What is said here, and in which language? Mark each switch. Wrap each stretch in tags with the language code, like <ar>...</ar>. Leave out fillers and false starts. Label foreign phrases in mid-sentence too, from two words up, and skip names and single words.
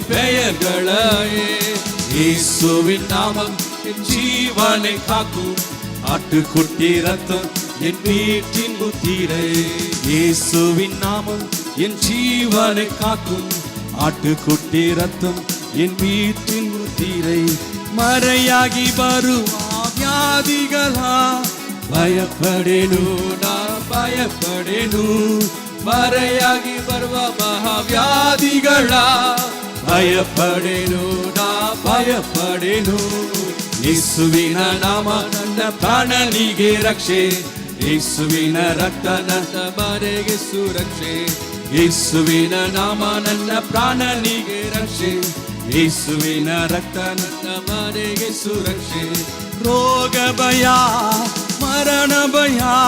<ta>பெயர்களையே இயேசுவின் நாமம் என் ஜீவனை காக்கும் ஆட்டுக்குட்டி ரத்தம் என் வீட்டின் முத்திரை இயேசுவின் நாமம் என் ஜீவனை காக்கும் ஆட்டுக்குட்டி ரத்தம் என் வீட்டின் முத்திரை மறையாகி வருவா வியாதிகளா பயப்படேனு நான் பயப்படேனு</ta> <kn>ಮರೆಯಾಗಿ ಬರುವ ಮಹಾವ್ಯಾಧಿಗಳ ಭಯಪಡೇನು ನಾ ಭಯಪಡೇನು ಯೇಸುವಿನ ನಾಮ ನನ್ನ ಪ್ರಾಣನಿಗೆ ರಕ್ಷೆ ಯೇಸುವಿನ ರಕ್ತ ನನ್ನ ಮನೆಗೆ ಸುರಕ್ಷೆ ಯೇಸುವಿನ ನಾಮ ನನ್ನ ಪ್ರಾಣನಿಗೆ ರಕ್ಷೆ ಯೇಸುವಿನ ರಕ್ತ ನನ್ನ ಮನೆಗೆ ಸುರಕ್ಷೆ ರೋಗ ಭಯ ಮರಣ ಭಯ</kn>